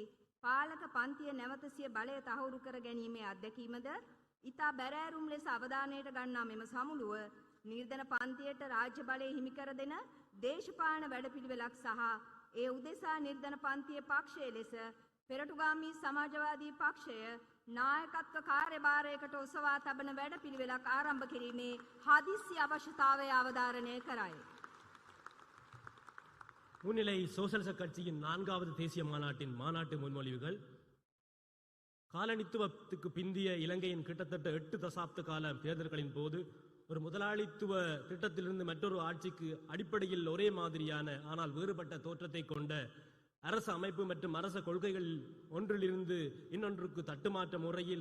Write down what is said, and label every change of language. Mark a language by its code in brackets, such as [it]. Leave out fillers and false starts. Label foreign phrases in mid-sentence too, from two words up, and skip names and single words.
[si] පාලක පන්තිය නැවත සිය බලය තහවුරු කර ගැනීමේ අත්දැකීමද ඉතා බැරෑරුම් ලෙස අවධානයට ගන්නා මෙම සමුළුව නිර්ධන පන්තියට රාජ්‍ය බලය හිමි කර දෙන දේශපාලන වැඩපිළිවෙලක් සහ ඒ උදෙසා නිර්ධන පන්තියේ පක්ෂයේ ලෙස පෙරටුගාමී සමාජවාදී පක්ෂය නායකත්ව කාර්යභාරයකට ඔසවා තබන වැඩපිළිවෙලක් ආරම්භ කිරීමේ හදිසි අවශ්‍යතාවය අවධාරණය කරයි. [ta] முன்னிலை சோசலிச கட்சியின் 4வது தேசிய மாநாட்டின் மாநாட்டு முன்மொழிவுகள் காலனித்துவத்துக்கு பிந்திய இலங்கையின் கிட்டத்தட்ட 8 தசாப்த கால தேர்தல்களின் போது ஒரு முதலாளித்துவ திட்டத்திலிருந்து மற்றொரு ஆட்சிக்கு அடிப்படையில் ஒரே மாதிரியான ஆனால் வேறுபட்ட தோற்றத்தை கொண்ட அரசு அமைப்பு மற்றும் அரச கொள்கைகள் ஒன்றிலிருந்து இன்னொன்றுக்கு தட்டுமாற்ற முறையில்